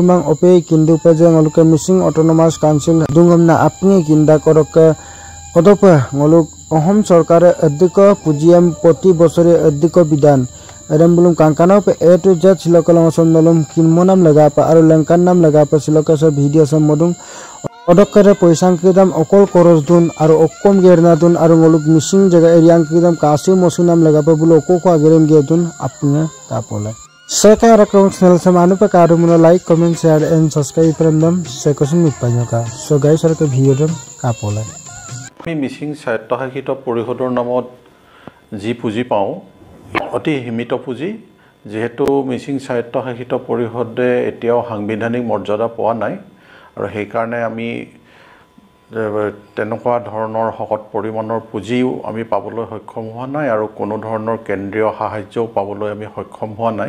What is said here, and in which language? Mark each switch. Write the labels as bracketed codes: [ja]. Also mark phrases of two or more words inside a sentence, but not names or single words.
[mrg] mang ope kindu paja ngaluka Missing Autonomous Council dungomna apung ekinda koroka odopa ngaluk ohom sarkare addiko pujiam poti bosore addiko bidan adam belum kangkana pe to z silokalang somnalum kinmonam lagapa aru langkannam lagapa silokasa video samodung Odokkare poisang kidam okol koros dun aru okkom gerna dun aru ngoluk missing jaga eriang kidam kasi mosunam lagapa bulo okko agerem gedun apunga tapole. Saya rakong channel samanu pe karumuno [en] like comment share and subscribe [mrg] prandam sekosun mipanyoka. So guys arke video dam kapole. [as] আমি মিচিং স্বায়ত্তশাসিত পৰিষদৰ নামত যি পুঁজি পাওঁ অতি সীমিত পুঁজি, যেহেতু মিচিং স্বায়ত্তশাসিত পৰিষদে এতিয়াও সাংবিধানিক মৰ্যাদা পোৱা নাই আৰু সেইকাৰণে আমি তেনেকুৱা ধৰণৰ শকত পৰিমাণৰ পুঁজিও আমি পাবলৈ সক্ষম হোৱা নাই আৰু কোনো ধৰণৰ কেন্দ্ৰীয় সাহায্যও পাবলৈ আমি সক্ষম হোৱা নাই।